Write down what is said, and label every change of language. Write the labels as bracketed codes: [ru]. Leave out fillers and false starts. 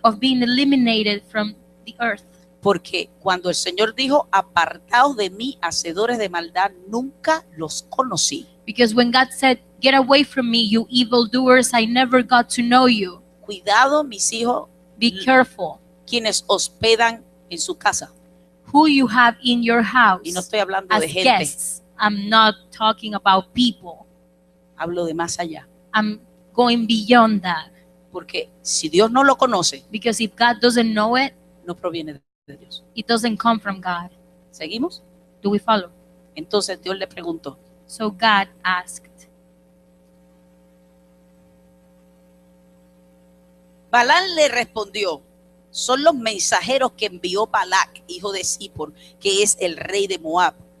[en] of being eliminated from the earth. [es] Porque cuando el Señor dijo: apartaos de mí, hacedores de maldad, nunca los conocí. [en] Because when God said, "Get away from me, you evildoers, I never got to know you." [es] Cuidado, mis hijos, [en] Be careful [es] quienes hospedan en su casa. [en] who you have in your house [es] Y no estoy hablando [en] as [es] de gente, [en] guests. I'm not talking about people. [es] hablo de más allá. [en] I'm going beyond that. [es] Porque si Dios no lo conoce, [en] Because if God doesn't know it, [es] no proviene de Dios. [en] it doesn't come from God. [es] ¿Seguimos? [en] Do we follow? [es] Entonces Dios le preguntó: [en] So God asked. [es] Balaam le respondió: son los mensajeros que envió Balac, hijo de Zippor, que es el rey de Moab.